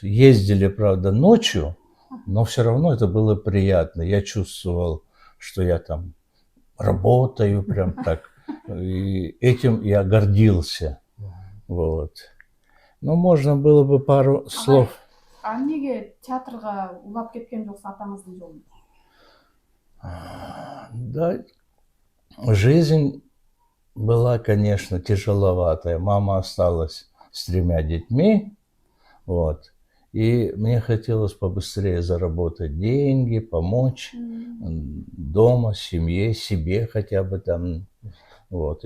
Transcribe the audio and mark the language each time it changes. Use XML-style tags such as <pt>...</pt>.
<ru>Ездили, правда, ночью, но все равно это было приятно. Я чувствовал, что я там работаю прям так. И этим я гордился. Вот. Ну, можно было бы пару слов.</ru> <ky>А эмнеге театрга улап кеткен жоксуз атаңыздын жолун?</ky> <ru>Да, жизнь была, конечно, тяжеловатая. Мама осталась с 3 детьми, вот. И мне хотелось побыстрее заработать деньги, помочь дома, семье, себе хотя бы там. Вот.</ru>